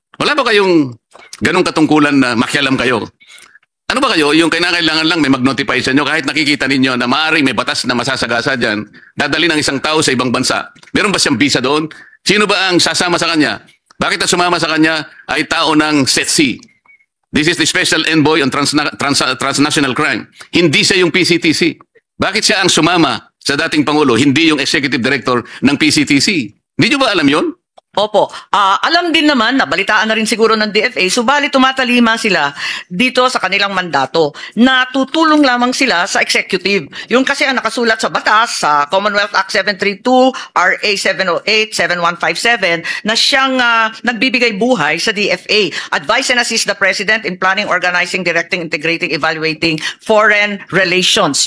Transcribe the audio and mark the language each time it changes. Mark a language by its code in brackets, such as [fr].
[tl] Wala ba kayong ganong katungkulan na makialam kayo? Ano ba kayo? Yung kailangan lang may mag-notify sa inyo kahit nakikita ninyo na maaaring may batas na masasagasa dyan, dadali ng isang tao sa ibang bansa. Meron ba siyang visa doon? Sino ba ang sasama sa kanya? Bakit ang sumama sa kanya ay tao ng SETC? [en] This is the Special Envoy on Transnational Crime. [tl] Hindi siya yung PCTC. Bakit siya ang sumama sa dating Pangulo? Hindi yung Executive Director ng PCTC. Hindi nyo ba alam yon? Opo. Alam din naman, nabalitaan na rin siguro ng DFA, subalit tumatalima sila dito sa kanilang mandato na tutulong lamang sila sa executive. Yung kasi ang nakasulat sa batas, sa Commonwealth Act 732, RA 708, 7157, na siyang nagbibigay buhay sa DFA. [en] Advise and assist the President in planning, organizing, directing, integrating, evaluating foreign relations.